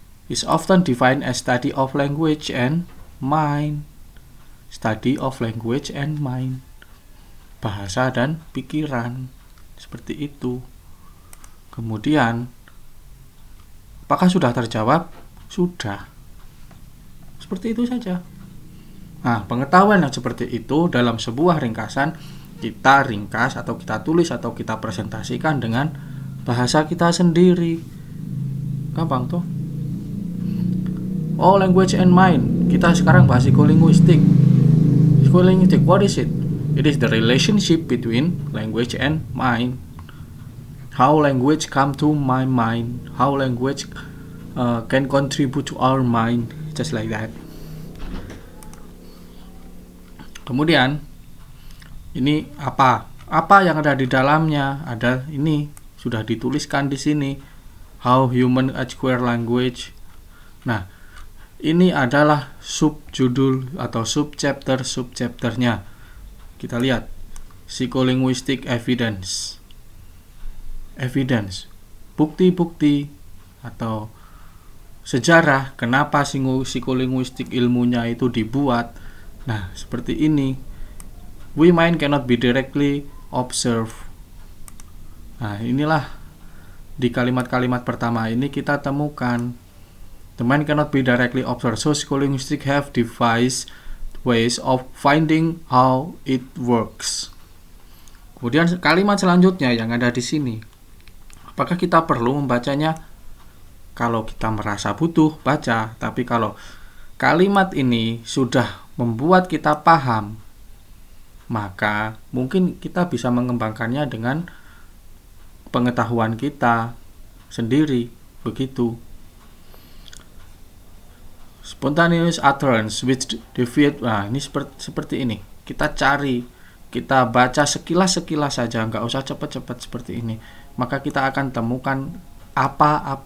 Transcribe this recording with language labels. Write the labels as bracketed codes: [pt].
[en] Is often defined as study of language and mind. Study of language and mind. [id] Bahasa dan pikiran. Seperti itu. Kemudian, apakah sudah terjawab? Sudah. Seperti itu saja. Nah, pengetahuan yang seperti itu dalam sebuah ringkasan kita ringkas atau kita tulis atau kita presentasikan dengan bahasa kita sendiri. Gampang tuh. [en] Oh, language and mind. [id] Kita sekarang bahas psikolinguistik. [en] Psikolinguistik, what is it? It is the relationship between language and mind. How language come to my mind. How language can contribute to our mind. Just like that. [id] Kemudian ini apa? Apa yang ada di dalamnya? Ada ini sudah dituliskan di sini. [en] How human acquire language. [id] Nah, ini adalah subjudul atau subchapternya. Kita lihat [en] psycholinguistic evidence. Evidence, [id] bukti-bukti atau sejarah kenapa psikolinguistik ilmunya itu dibuat. Nah, seperti ini. [en] We mind cannot be directly observed. [id] Nah, inilah di kalimat-kalimat pertama ini kita temukan [en] the mind cannot be directly observed. So psycholinguistic have devised ways of finding how it works. [id] Kemudian kalimat selanjutnya yang ada di sini. Apakah kita perlu membacanya? Kalau kita merasa butuh, baca. Tapi kalau kalimat ini sudah membuat kita paham, maka mungkin kita bisa mengembangkannya dengan pengetahuan kita sendiri. Begitu. [en] Spontaneous utterance which deviate. [id] Nah, ini seperti ini. Kita cari, kita baca sekilas-sekilas saja, nggak usah cepat-cepat seperti ini. Maka kita akan temukan apa.